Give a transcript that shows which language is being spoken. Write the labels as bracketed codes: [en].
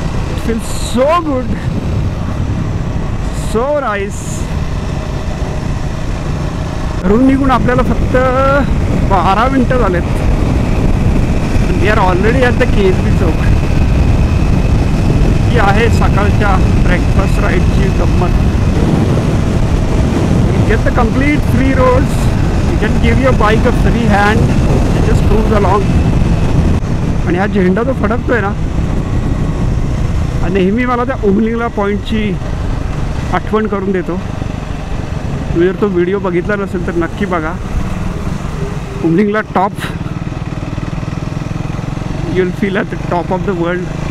[en] It feels so good, so nice. [mr] घरून निघून आपल्याला फक्त 12 मिनटं झालेत. [en] We are already at the KSB Chowk. [mr] ही आहे सकाळच्या ब्रेकफास्ट राईडची गंमत. [en] Get the complete free roads. You can give your bike a free hand and just cruise along. [mr] आणि हा झेंडा जो फडकतोय ना, हा नेहमी मला त्या उमलिंगला पॉईंटची आठवण करून देतो. तुम्ही जर तो व्हिडिओ बघितला नसेल तर नक्की बघा. Umling La top, [en] You will feel at the top of the world.